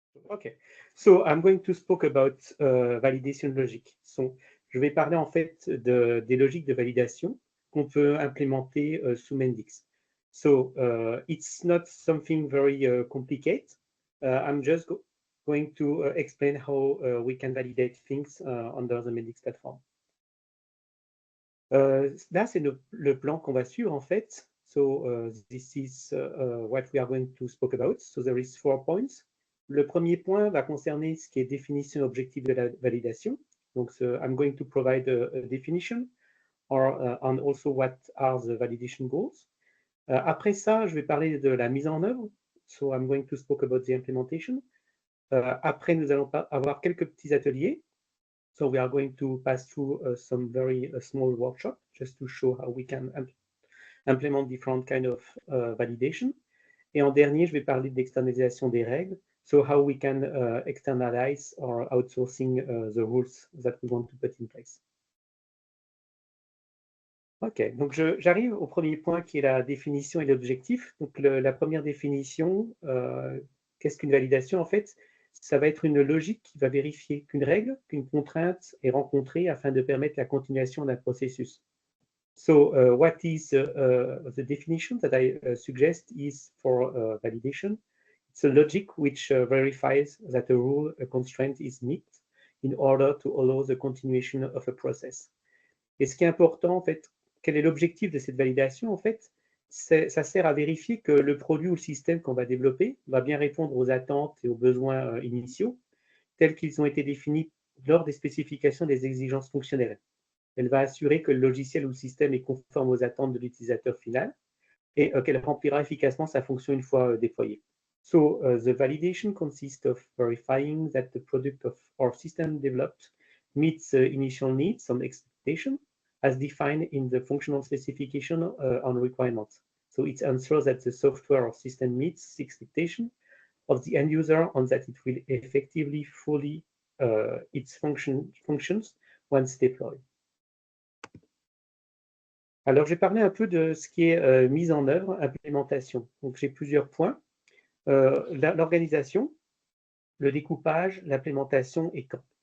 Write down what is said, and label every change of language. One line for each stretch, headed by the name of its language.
English: Okay, so I'm going to speak about validation logic.
French: So, je vais parler en fait des logiques de validation qu'on peut implémenter sous Mendix.
English: So, it's not something very complicated. I'm just going to explain how we can validate things under the Mendix platform.
French: Là, c'est le plan qu'on va suivre en fait.
English: So, this is what we are going to speak about. So, there is 4 points.
French: Le premier point va concerner ce qui est définition objective de la validation.
English: Donc, I'm going to provide a definition and also what are the validation goals.
French: Après ça, je vais parler de la mise en œuvre.
English: So, I'm going to speak about the implementation.
French: Après, nous allons avoir quelques petits ateliers.
English: So, we are going to pass through some very small workshop just to show how we can implement different kind of validation.
French: Et en dernier, je vais parler d'externalisation des règles.
English: So how we can externalize or outsourcing the rules that we want to put in place.
French: Ok, donc j'arrive au premier point qui est la définition et l'objectif. Donc la première définition, qu'est-ce qu'une validation en fait? Ça va être une logique qui va vérifier qu'une règle, qu'une contrainte est rencontrée afin de permettre la continuation d'un processus.
English: So what is the definition that I suggest is for validation? It's a logic which verifies that a rule, a constraint is met in order to allow the continuation of a process.
French: Et ce qui est important, en fait, quel est l'objectif de cette validation? En fait, ça sert à vérifier que le produit ou le système qu'on va développer va bien répondre aux attentes et aux besoins initiaux, tels qu'ils ont été définis lors des spécifications des exigences fonctionnelles. Elle va assurer que le logiciel ou le système est conforme aux attentes de l'utilisateur final et qu'elle remplira efficacement sa fonction une fois déployée.
English: So the validation consists of verifying that the product of our system developed meets the initial needs and expectation as defined in the functional specification on requirements. So it ensures that the software or system meets the expectation of the end user and that it will effectively fully its functions once deployed.
French: Alors, j'ai parlé un peu de ce qui est mise en œuvre, implémentation. Donc, j'ai plusieurs points. L'organisation, le découpage, l'implémentation et quand.